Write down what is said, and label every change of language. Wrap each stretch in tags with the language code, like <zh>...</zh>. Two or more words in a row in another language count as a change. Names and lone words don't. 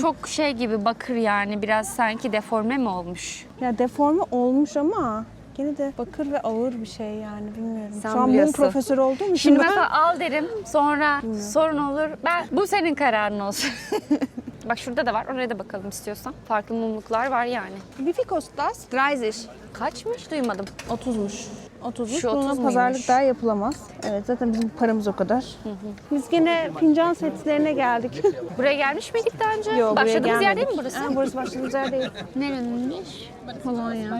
<tr>çok şey gibi bakır yani biraz sanki deforme mi olmuş? Ya deforme olmuş ama gene de bakır ve ağır bir şey yani, bilmiyorum. Sen Şu an mum biliyorsun. profesörü olduğum için Şimdi ben... mesela al derim sonra sorun olur. Bu senin kararın olsun. Bak şurada da var. Oraya da bakalım istiyorsan. Farklı mumluklar var yani.</tr> <de>Wie viel kostet das? 30.</de> <tr>Kaçmış duymadım. 30'muş. 30'muş. Şu 30 Buna muymuş? pazarlık daha yapılamaz. Evet, zaten bizim paramız o kadar. Biz gene fincan setlerine geldik. Buraya gelmiş miydik daha önce? Yok, buraya Başladığımız yer gelmedik. değil mi burası? Ha, burası başladığımız yer değil. Nereninmiş? Polonya.</tr>